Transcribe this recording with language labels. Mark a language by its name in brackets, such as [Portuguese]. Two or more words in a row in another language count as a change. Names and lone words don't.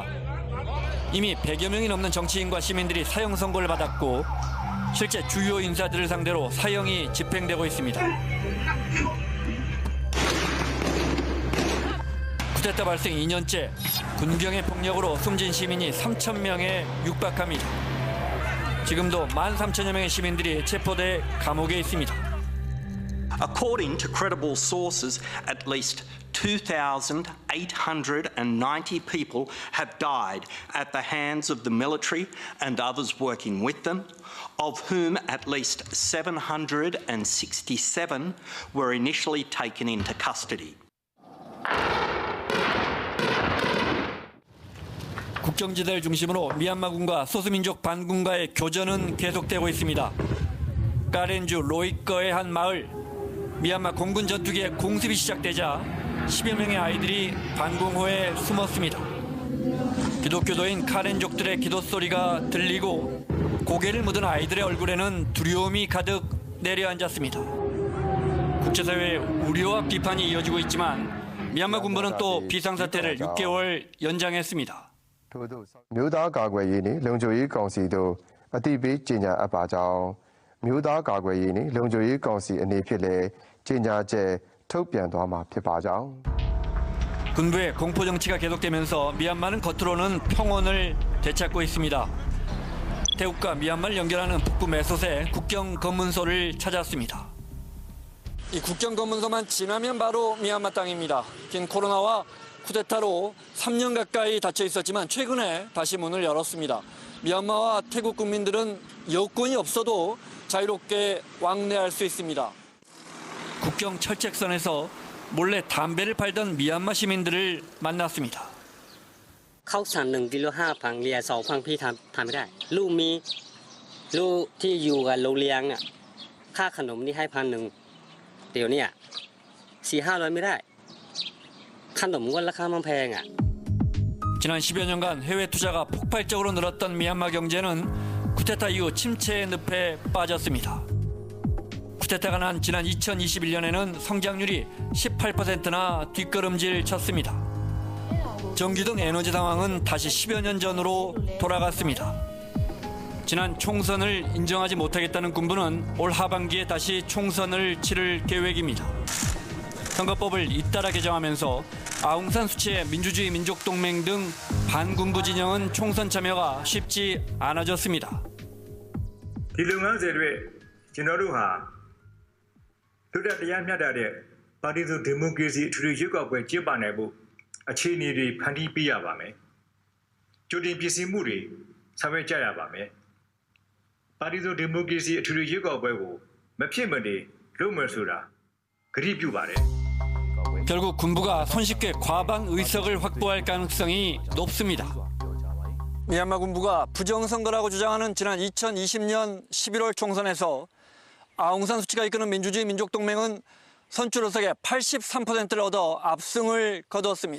[Korean] 이미 100여 명이 넘는 정치인과 시민들이 사형 선고를 받았고 실제 주요 인사들을 상대로 사형이 집행되고 있습니다. 쿠데타 발생 2년째 군경의 폭력으로 숨진 시민이 3,000명에 육박합니다. 지금도 13,000여 명의 시민들이 체포돼 감옥에 있습니다. [English] According to credible sources, at least 2,890 people have died at the hands of the military and others working with them, of whom at least 767 were initially taken into custody. [Korean] 국경지대를 중심으로 미얀마군과 소수민족 반군과의 교전은 계속되고 있습니다. 까렌주 로이꺼의 한 마을, 미얀마 공군 전투기의 공습이 시작되자 10여 명의 아이들이 반공호에 숨었습니다. 기독교도인 카렌족들의 기도 소리가 들리고 고개를 묻은 아이들의 얼굴에는 두려움이 가득 내려앉았습니다. 국제사회의 우려와 비판이 이어지고 있지만 미얀마 군부는 또 비상사태를 6개월 연장했습니다. [Burmese] မြို့သားကာကွယ်ရေးနှင့်လုံခြုံရေးကောင်စီတို့အသိပေးကြေညာအပ်ပါကြောင်းမြို့သားကာကွယ်ရေးနှင့်လုံခြုံရေးကောင်စီအနေဖြင့်လည်းကြေညာချက်ထုတ်ပြန်သွားမှာဖြစ်ပါကြောင်း [Korean] 군부의 공포 정치가 계속되면서 미얀마는 겉으로는 평온을 되찾고 있습니다. 태국과 미얀마를 연결하는 북부 메솥에 국경 검문소를 찾았습니다. 이 국경 검문소만 지나면 바로 미얀마 땅입니다. 긴 코로나와 쿠데타로 3년 가까이 닫혀 있었지만 최근에 다시 문을 열었습니다. 미얀마와 태국 국민들은 여권이 없어도 자유롭게 왕래할 수 있습니다. 국경 철책선에서 몰래 담배를 팔던 미얀마 시민들을 만났습니다. [Thai] ข้าวสาร1 กิโล 5,000 เรียน 2,000 พี่ทำไม่ได้ลูกมีลูกที่อยู่กับโรงเรียนเนี่ยค่าขนมนี่ให้ 1,000 เดี๋ยวนี้ 4-500 ไม่ได้ขนมก็ราคามันแพง [Korean] 지난 10여 년간 해외 투자가 폭발적으로 늘었던 미얀마 경제는 쿠데타 이후 침체의 늪에 빠졌습니다. 쿠데타가 난 지난 2021년에는 성장률이 18%나 뒷걸음질 쳤습니다. 전기 등 에너지 상황은 다시 10여 년 전으로 돌아갔습니다. 지난 총선을 인정하지 못하겠다는 군부는 올 하반기에 다시 총선을 치를 계획입니다. 선거법을 잇따라 개정하면서 아웅산 수치의 민주주의 민족동맹 등 반군부 진영은 총선 참여가 쉽지 않아졌습니다. [Burmese] ဒီလုပ်ငန်းစဉ်တွေကျွန်တော်တို့ဟာလွတ်လပ်တရားမျှတတဲ့ပါတီစုဒီမိုကရေစီအထွေထွေရွေးကောက်ပွဲကျင်းပနိုင်ဖို့အခြေအနေတွေဖန်တီးပေးရပါမယ်။ကြိုတင်ပြင်ဆင်မှုတွေဆောင်ရွက်ကြရပါမယ်။ပါတီစုဒီမိုကရေစီအထွေထွေရွေးကောက်ပွဲကိုမဖြစ်မနေလုပ်မယ်ဆိုတာကတိပြုပါတယ်။ [Korean] 결국 군부가 손쉽게 과반 의석을 확보할 가능성이 높습니다. 미얀마 군부가 부정선거라고 주장하는 지난 2020년 11월 총선에서 아웅산 수치가 이끄는 민주주의 민족동맹은 선출 의석의 83%를 얻어 압승을 거두었습니다.